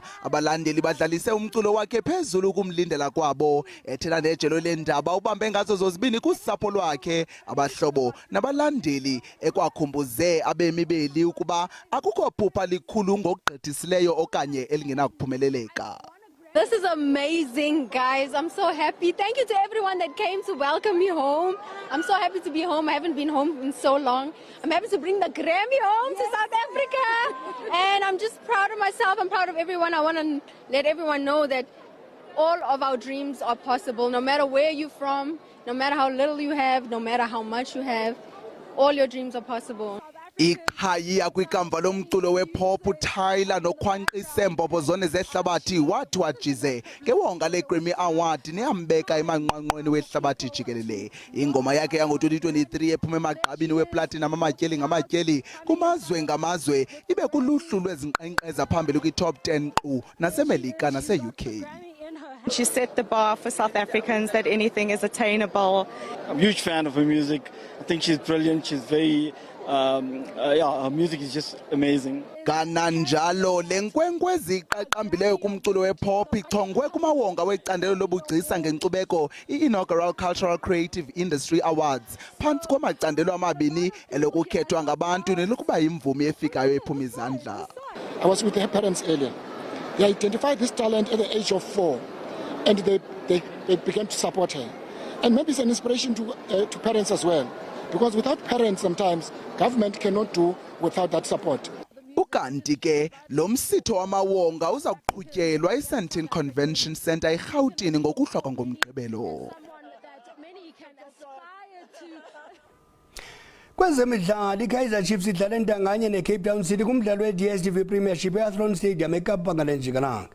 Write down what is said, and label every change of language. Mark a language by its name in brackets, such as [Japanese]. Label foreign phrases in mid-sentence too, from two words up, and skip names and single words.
[Xhosa] Abalandeli badlalise umculo wakhe phezulu kumlindela kwabo, ethela nejelo leendaba ubambe ngazo zozibini kusapho lwakhe, abahlobo nabalandeli, ekwakhumbuze abemi beli ukuba akukho phupha likhulu ngokugqithisileyo okanye elingenakuphumeleleka. [English] This is amazing, guys. I'm so happy. Thank you to everyone that came to welcome me home. I'm so happy to be home. I haven't been home in so long. I'm happy to bring the Grammy home to South Africa. And I'm just proud of myself. I'm proud of everyone. I want to let everyone know that all of our dreams are possible. No matter where you're from, no matter how little you have, no matter how much you have, all your dreams are possible. [Xhosa] Ikhaya kwikamva lomculo wepop uTaylor nokhwanqise mbombo zone zehlabathi wathi wajize ngewonga leGrammy Award neyambeka emanqwanqweni wehlabathi jikelele. Ingoma yakhe yango-2023 ephume emagqabini weplatinum amatyeli ngamatyeli kumazwe ngamazwe ibe kuluhlu lwezinkqenkqeza phambili kwi-top 10 qu naseMelika nase-UK. [English] She set the bar for South Africans that anything is attainable. I'm a huge fan of her music. I think she's brilliant. She's very her music is just amazing. [Xhosa] Kananjalo lenkwenkwezi iqaqambileyo kumculo wepop ichongwe kumawonga wecandelo lobugcisa ngenkcubeko i-Inaugural Cultural Creative Industry Awards phantsi kwamacandelo amabini elokukhethwa ngabantu nelokuba yimvumi efikayo ephuma izandla. [English] I was with her parents earlier. They identified this talent at the age of 4 and they began to support her. And maybe it's an inspiration to parents as well. Because without parents, sometimes government cannot do without that support. [Xhosa] Ukanti ke lo msitho wamawonga uza kuqhutyelwa eSandton Convention Centre eRhawutini ngokuhlwa ngomgqibelo. Kwezemidlalo iKaizer Chiefs idlala entanganye neCape Town City kumdlalo weDStv Premiership eAthlone Stadium eKapa ngalenjikalanga.